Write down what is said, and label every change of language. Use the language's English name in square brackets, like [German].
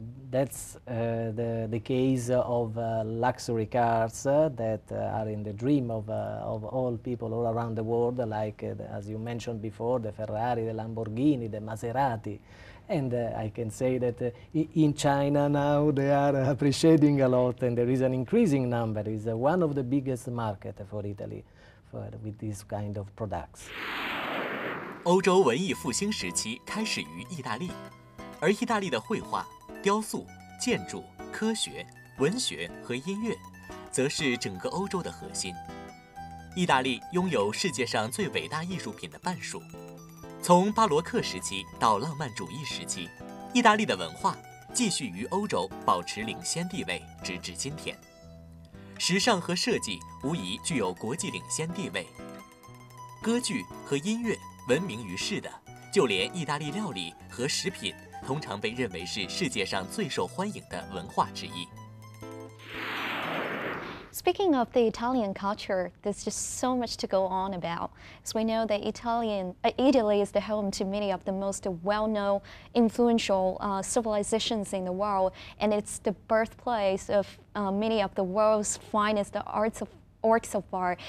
[English] That's the case of luxury cars that are in the dream of all people all around the world, like, as you mentioned before, the Ferrari, the Lamborghini, the Maserati. And I can say that in China now they are appreciating a lot, and there is an increasing number. It's one of the biggest markets for Italy with these kind of products. [Chinese] 欧洲文艺复兴时期开始于意大利。而意大利的绘画、雕塑、建筑、科学、文学和音乐，则是整个欧洲的核心。意大利拥有世界上最伟大艺术品的半数。从巴罗克时期到浪漫主义时期，意大利的文化继续于欧洲保持领先地位，直至今天。时尚和设计无疑具有国际领先地位。歌剧和音乐闻名于世的，就连意大利料理和食品通常被认为是世界上最受欢迎的文化之一。 [English] Speaking of the Italian culture, there's just so much to go on about. As we know that Italy is the home to many of the most well-known, influential civilizations in the world, and it's the birthplace of many of the world's finest works of art.